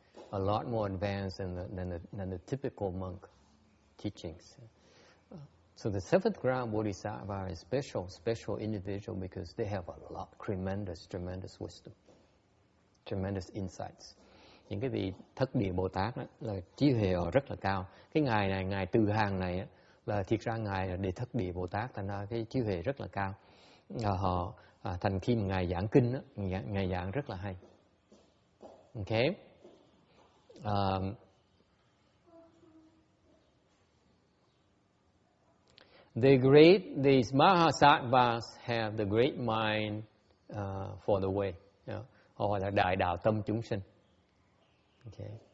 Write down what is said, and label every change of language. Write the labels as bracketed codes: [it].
[en] A lot more advanced than the typical monk teachings. So the seventh ground Bodhisattva is special individual because they have a lot, tremendous wisdom, tremendous insights. [vi] Những cái vị thất địa Bồ Tát đó, là trí huệ họ rất là cao. Cái ngài này, ngài Từ Hàng này á, là thiệt ra ngài là đệ thất địa Bồ Tát, thành ra cái trí huệ rất là cao. Họ thành khi mà ngài giảng kinh á, ngài giảng rất là hay. [en] Okay. These Mahasattvas have the great mind for the way. [vi] Họ là đại đạo tâm chúng sinh. Okay.